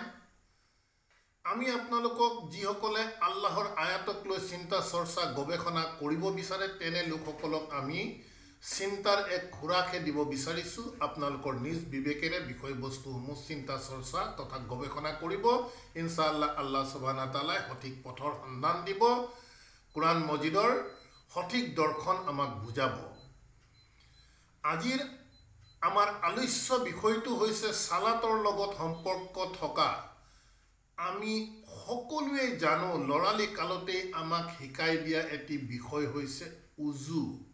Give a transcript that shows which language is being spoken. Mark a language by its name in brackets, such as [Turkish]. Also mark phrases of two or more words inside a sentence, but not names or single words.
[Assamese] আমি আপোনালোকক যিসকলে আল্লাহৰ আয়াতক লৈ চিন্তা চৰ্চা গৱেষণা কৰিব বিচাৰে তেনে লোকসকলক আমি চিন্তাৰ এক খোৰাকহে দিব বিচাৰিছোঁ। আপোনালোকৰ নিজ বিবেকেৰে বিষয়বস্তুসমূহ চিন্তা চৰ্চা তথা গৱেষণা কৰিব। [Arabic] إن شاء الله الله سبحانه وتعالى [Assamese] সঠিক পথৰ সন্ধান দিব, কোৰআন মজিদৰ সঠিক দৰ্শন আমাক বুজাব। আজিৰ আমাৰ আলোচ্য বিষয়টো হৈছে সালাতৰ লগত সম্পৰ্ক থকা আমি সকলোৱে জানো লৰালি কালতেই আমাক শিকাই দিয়া এটি বিষয় হৈছে উজু।